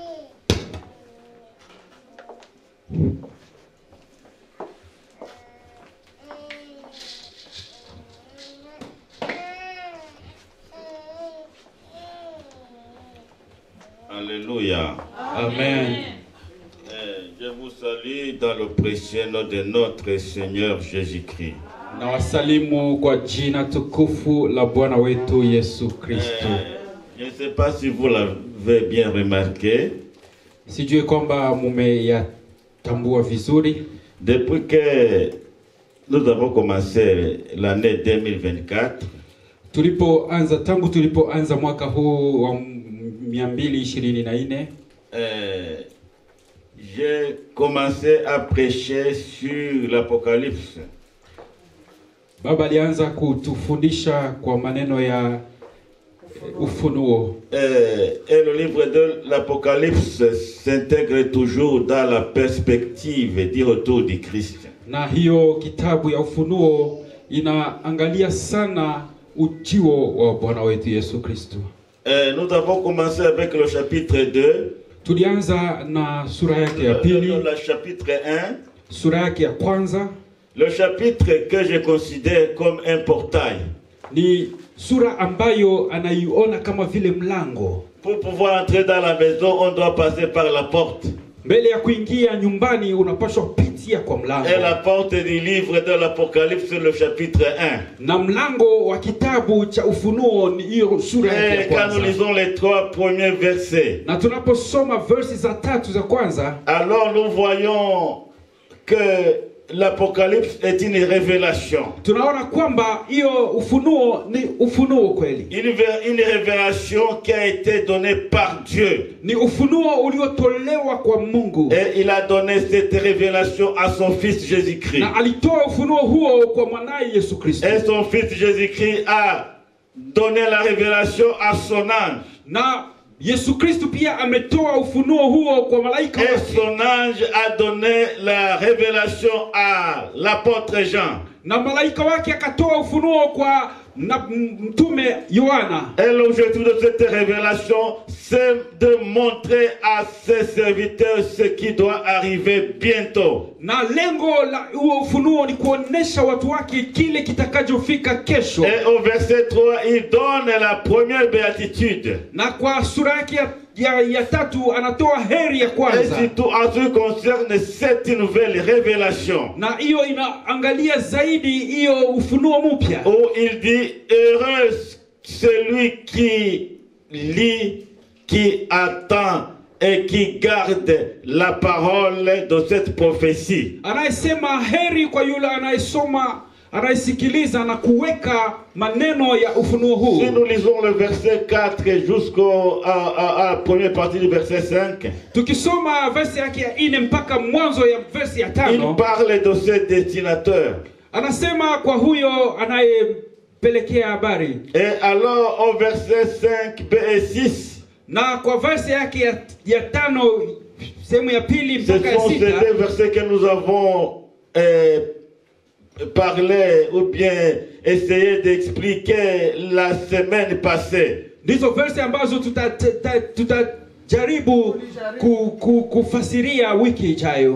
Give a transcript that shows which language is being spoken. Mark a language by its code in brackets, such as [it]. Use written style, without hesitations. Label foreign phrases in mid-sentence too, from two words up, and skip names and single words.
[fr] Alléluia. Amen. Je vous salue dans le précieux nom de notre Seigneur Jésus-Christ. [sw] Na wasalimu kwa jina tukufu la Bwana wetu Yesu Kristo. [fr] Je ne sais pas si vous l'avez bien remarqué. [sw] Sijui kwamba mumeyatambua vizuri. [fr] Depuis que nous avons commencé l'année 2024, [sw] Tangu tulipoanza mwaka huu wa 224, [fr] j'ai commencé à prêcher sur l'Apocalypse. [sw] Baba alianza kutufundisha kwa maneno ya ufunuo. [fr] Et le livre de l'Apocalypse s'intègre toujours dans la perspective du retour du Christ. [sw] Na hiyo kitabu ya ufunuo inaangalia sana ujio wa Bwana wetu Yesu Kristo. [fr] Nous avons commencé avec le chapitre 2. [sw] Tulianza na sura yake ya pili. [fr] Le chapitre 1. [sw] Sura yake ya kwanza. [fr] Le chapitre que je considère comme un portail. [sw] Ni sura ambayo anaiona kama vile mlango. [fr] Pour pouvoir entrer dans la maison, on doit passer par la porte. [sw] Mbele ya kuingia nyumbani unapaswa pitia kwa mlango. [fr] Et la porte du livre de l'Apocalypse, le chapitre 1. [sw] Na mlango wa kitabu cha ufunuo ni hiyo sura yake ya [fr] Et quand [sw] kwanza. [fr] nous lisons les 3 premiers versets, [sw] Na tunaposoma versi za 3 za kwanza, [fr] alors nous voyons que l'Apocalypse est une révélation. [sw] tunaona kwamba hiyo ufunuo ni ufunuo kweli. [fr] Une révélation qui a été donnée par Dieu. [sw] Ni ufunuo uliotolewa kwa Mungu. [fr] Et il a donné cette révélation à son fils Jésus-Christ. [sw] Na alitoa ufunuo huo kwa mwanae Yesu Kristo. [fr] Et son fils Jésus-Christ a donné la révélation à son ange. [sw] Na Yesu Kristo pia ametoa ufunuo huo kwa malaika [fr] Et [sw] wake. [fr] son ange a donné la révélation à l'apôtre Jean. [sw] Na malaika wake akatoa ufunuo kwa mtume Yohana. [fr] Et l'objectif de cette révélation, c'est de montrer à ses serviteurs ce qui doit arriver bientôt. [sw] Na lengo la huo ufunuo ni kuonesha watu wake kile kitakachofika kesho. [fr] Et au verset 3, il donne la première béatitude. [sw] Na kwa sura yake ya 3 anatoa heri ya [fr] Et [sw] kwanza. [fr] surtout en ce qui concerne cette nouvelle révélation. [sw] Na hiyo inaangalia zaidi hiyo ufunuo mpya. [fr] Où il dit, heureux celui qui lit, qui attend et qui garde la parole de cette prophétie. [sw] Anayesema heri kwa yule anayesoma, anayesikiliza na kuweka maneno ya ufunuo huu. [fr] Si nous lisons le verset 4 à la première partie du verset 5, [sw] Tukisoma versi yake ya 4 mpaka mwanzo ya versi ya 5, [fr] il parle de ce destinateur. [sw] anasema kwa huyo anayepelekea habari. [fr] Et alors au verset 5, B et 6, [sw] Na kwa versi yake ya 5 sehemu ya pili [fr] ce [sw] mpaka ya [fr] sont ces [sw] 6, [fr] deux versets que nous avons parlé ou bien essayé d'expliquer la semaine passée. [sw] ndizo versi ambazo tutajaribu kufasiria wiki ijayo.